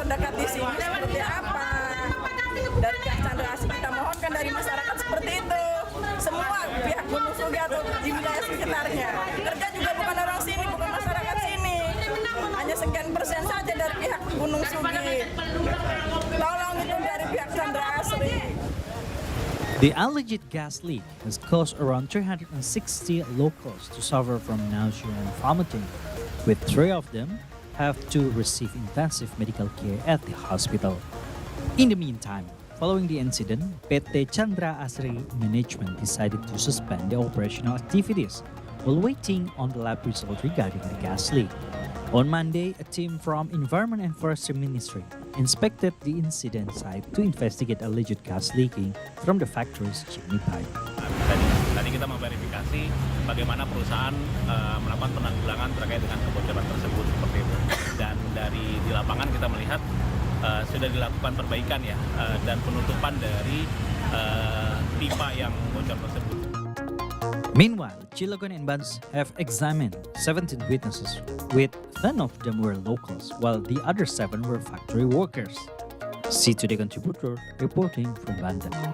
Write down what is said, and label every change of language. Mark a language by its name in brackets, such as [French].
[Indonesian] terdekat di sini seperti apa. Dari pihak Chandra Asri kita mohonkan dari masyarakat seperti itu. Semua pihak Gunung Sugi atau di wilayah sekitarnya. Kerja juga bukan orang sini, bukan masyarakat sini. Hanya sekian persen saja dari pihak Gunung Sugi. Tolong itu dari pihak Chandra Asri. [English] The alleged gas leak has caused around 360 locals to suffer from nausea and vomiting, with 3 of them have to receive intensive medical care at the hospital. In the meantime, following the incident, PT Chandra Asri Management decided to suspend the operational activities while waiting on the lab result regarding the gas leak. On Monday, a team from Environment and Forestry Ministry inspected the incident site to investigate alleged gas leaking from the factory's chimney pipe. [Indonesian] Tadi kita memverifikasi bagaimana perusahaan melakukan penanggulangan terkait dengan kebocoran tersebut seperti itu. Dan di lapangan kita melihat sudah dilakukan perbaikan ya dan penutupan dari pipa yang bocor tersebut. [English] Meanwhile, Cilegon and Bans have examined 17 witnesses, with 10 of them were locals, while the other 7 were factory workers. See Today contributor reporting from Banten.